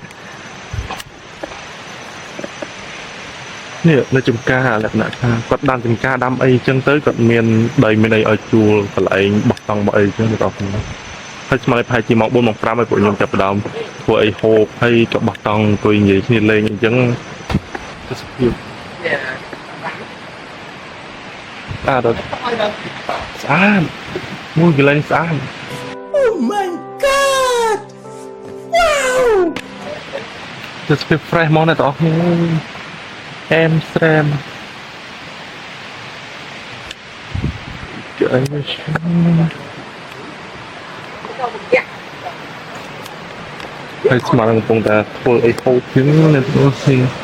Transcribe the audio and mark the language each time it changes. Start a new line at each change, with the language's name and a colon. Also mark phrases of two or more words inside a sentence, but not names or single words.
Khmer: នេះនៅចំការលក្ខណៈថាគាត់ដាំចំការដាំអីអញ្ចឹងទៅគាត់មានដីមានអីឲ្យជួលកន្លែងបោះតង់បោះអីអញ្ចឹងបងប្អូនហហើយស្មើប្រហែលជាម៉ោង4ម៉ោង5ឲ្យពួកខ្ញុំចាប់ផ្ដើមធ្វើអីហូបហើយក៏បោះតង់អង្គុយនិយាយគ្នាលេងអញ្ចឹងទៅសុខភាពដល់ស្អាតមួយកន្លែងស្អាត
English: Oh my god wow
Khmer: ទៅសុខភាព fresh មកណាបងប្អូនអែមស្រែមអីមកហើយស្មានកំពុងតែធ្វើអីហូបជាងនៅនោះស៊ី